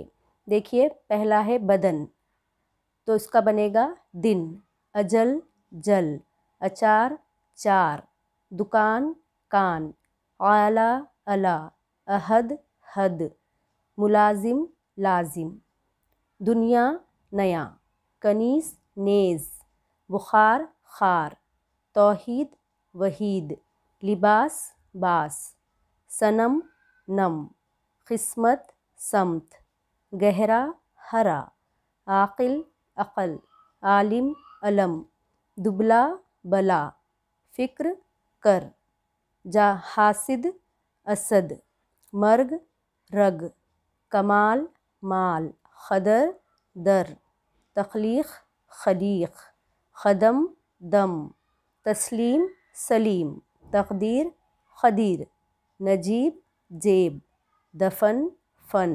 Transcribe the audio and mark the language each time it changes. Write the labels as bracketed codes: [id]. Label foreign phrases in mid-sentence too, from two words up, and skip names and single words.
[ur] دیکھیے پہلا ہے بدن، تو اس کا بنے گا دن۔ اجل، جل۔ اچار، چار۔ دکان، کان۔ آلہ، الا۔ عہد، حد۔ ملازم، لازم۔ دنیا، نیا۔ کنیز، نیز۔ بخار، خار۔ توحید، وحید۔ لباس، باس۔ صنم، نم۔ قسمت، سمت۔ گہرا، ہرا۔ عاقل، عقل۔ عالم، علم۔ دبلا، بلا۔ فکر، کر۔ حاسد، اسد۔ مرگ، رگ۔ کمال، مال۔ خدر، در۔ تخلیق، خلیق۔ خدم، دم۔ تسلیم، سلیم۔ تقدیر، قدیر۔ نجیب، جیب۔ دفن، فن۔